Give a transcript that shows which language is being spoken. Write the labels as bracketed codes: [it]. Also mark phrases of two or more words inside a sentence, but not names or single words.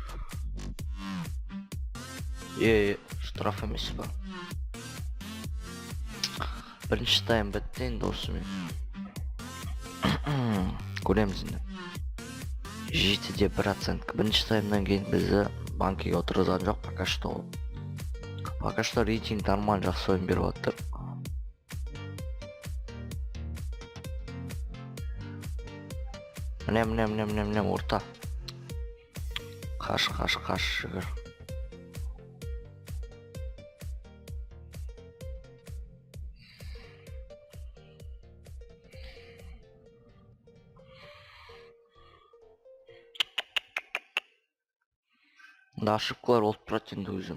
[kk] Штраф емес па? Бірінші тайм бітті енді осымен. Көреміз енді. 7%. Бірінші таймнан кейін бізді банкеге отырғызған жоқ [ru] пока что. Пока что [kk] рейтинг нормально жақсы ойын беріп жатыр. Міне орта. Қаш жүгір. Ошибкалар болып тұрады енді өзім.